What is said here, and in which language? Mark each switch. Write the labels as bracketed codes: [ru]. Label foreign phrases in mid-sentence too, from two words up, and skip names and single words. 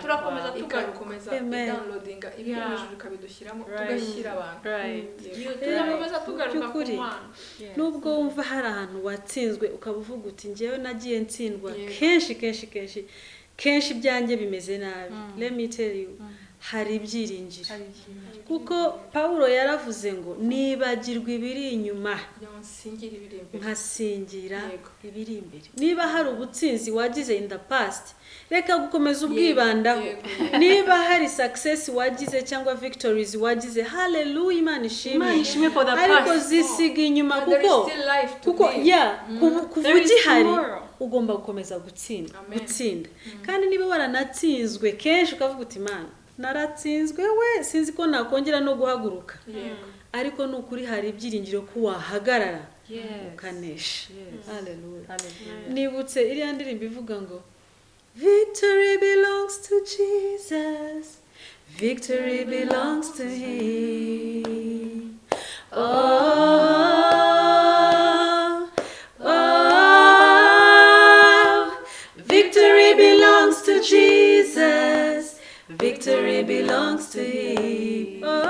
[rw] Turakomeza tugakomeza downloadinga ibyo hejuru kabidushyiramo tugashyira abantu. Turakomeza tugaruka ku Mana. Nubwo wumva hari ahantu watsinzwe ukaba uvuga uti njyewe nagiye ntsindwa kenshi ibyanjye bimeze nabi. [en] Let me tell you, [rw] hari ibyiringiro. Kuko Paulo yaravuze ngo nibagirwa ibiri inyuma nkasingira ibiri imbere. Niba hari ubutsinzi wagize [en] in the past [rw] reka gukomeza ubwibandaho. Niba hari success wagize cyangwa victories wagize, hallelujah, Imana ishimwe [en] for the past. [rw] Ariko zisiga inyuma kuko kuva ugihari ugomba gukomeza gutsinda. Kandi niba waranatsinzwe kenshi ukavuga uti Imana naratsinzwe we sinzi ko nakongera no guhaguruka. Ariko nukuri hari ibyiringiro ko wahagarara ukanesha. Hallelujah. Nibutse iriya ndirimbo ivuga ngo [en] victory belongs to Jesus, victory belongs to him. Victory belongs to Jesus, victory belongs to him.